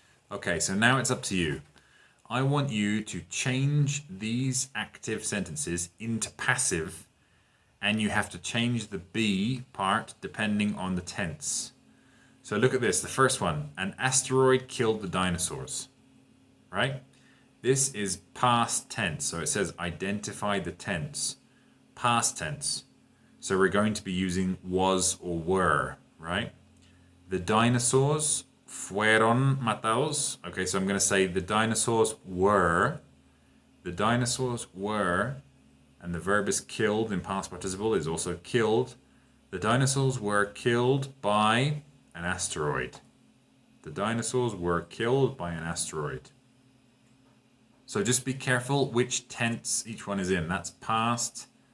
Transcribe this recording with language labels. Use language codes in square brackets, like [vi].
[en] Okay, so now it's up to you. I want you to change these active sentences into passive, and you have to change the be part depending on the tense. So look at this, the first one. An asteroid killed the dinosaurs, right? This is past tense, so it says identify the tense. Past tense. So we're going to be using was or were, right? The dinosaurs [es] fueron matados. [en] Okay, so I'm going to say the dinosaurs were. The dinosaurs were, and the verb is killed in past participle is also killed. The dinosaurs were killed by an asteroid. The dinosaurs were killed by an asteroid. So just be careful which tense each one is in. That's past.